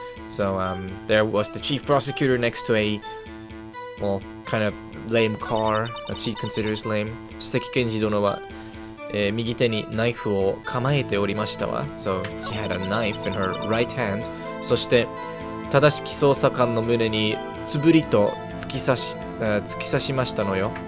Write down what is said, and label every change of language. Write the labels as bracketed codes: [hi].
[en] So there was the chief prosecutor next to a, well, kind of lame car that she considers lame. [ja] 首席検事殿は、右手にナイフを構えておりましたわ。 [en] So she had a knife in her right hand. [ja] そして正しき捜査官の胸につぶりと突き刺しましたのよ。